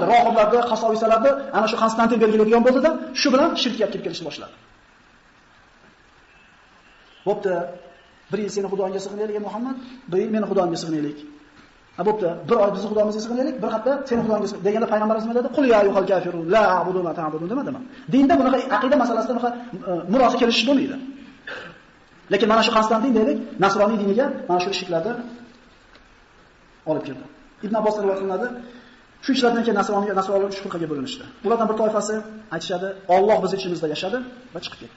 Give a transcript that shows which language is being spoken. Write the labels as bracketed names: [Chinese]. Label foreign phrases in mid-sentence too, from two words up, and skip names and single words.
[Uzbek] Rohiblarni, qasovisalarni ana shu Konstantin belgilaydigan bo'ldi-da, shu bilan shirkga kelib kelishni boshladi. Bo'pti. Bir yil seni xudoingga sig'inaylik, ey Muhammad, bir yil meni xudoimga sig'inaylik. Bo'pti. Bir oy bizni xudoimizga sig'inaylik, bir hafta seni xudoingga sig'inaylik deganda payg'ambarimiz nima dedi? [Arabic] قل يا أيها الكافرون لا أعبد ما تعبدون demadimi? [Uzbek] Dinda bunaqa aqida masalasida bunaqa murosa kelishish bo'lmaydi. Lekin mana shu Konstantin deylik, Nasroniy diniga mana shu ishlarni olib keldi. Ibn Abbos rivoyat qilinadi. Shu ishlardan keyin Nasroniylar 3 firqaga bo'linishdi. Bulardan bir toifasi aytishadi, Alloh biz ichimizda yashadi va chiqib ketdi.